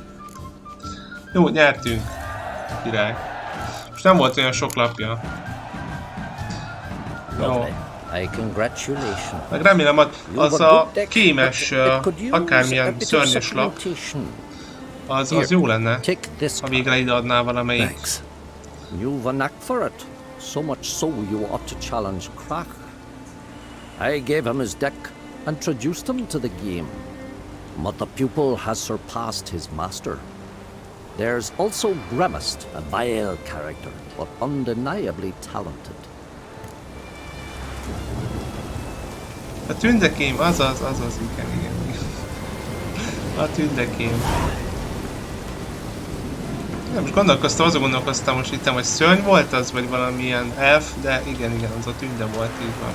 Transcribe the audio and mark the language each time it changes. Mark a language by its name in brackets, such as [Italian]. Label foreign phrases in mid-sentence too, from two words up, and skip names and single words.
[Hungarian] Jó, nyertünk. Király. Most nem volt olyan sok lapja. Jó. Meg remélem az a kémes, akármilyen szörnyes lap, az jó lenne, ha végre ide adnál valamelyik. [English] You've a knack for it, so much so you ought to challenge Crack. I gave him his deck, introduced him to the game, but the pupil has surpassed his master. There's also Grimaced, a vile character, but undeniably talented. [Hungarian] A tündekém, azaz, igen. A tündekém. Nem, most azon gondolkoztam, most hittem, hogy szörny volt az, vagy valamilyen elf, de igen, az a tünde volt, így van.